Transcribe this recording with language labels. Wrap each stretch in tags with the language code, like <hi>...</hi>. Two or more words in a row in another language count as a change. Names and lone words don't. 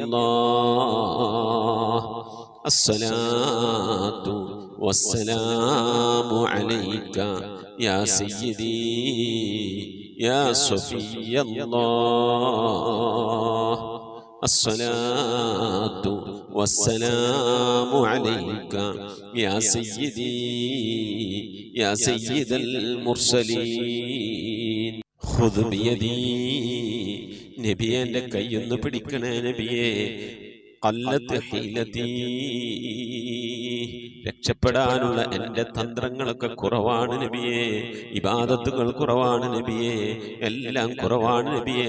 <ar>الله الصلاة والسلام عليك يا سيدي يا صفي الله الصلاة والسلام عليك يا سيدي يا سيد المرسلين خذ بيدي</ar> <ml>നബിയെ എൻ്റെ കൈയൊന്ന് പിടിക്കണേ നബിയെ.</ml> <ar>قلت حيلتي,</ar> <ml>രക്ഷപ്പെടാനുള്ള എൻ്റെ തന്ത്രങ്ങളൊക്കെ കുറവാണ് നബിയെ, ഇബാദത്തുകൾ കുറവാണ് നബിയെ, എല്ലാം കുറവാണ് നബിയെ.</ml>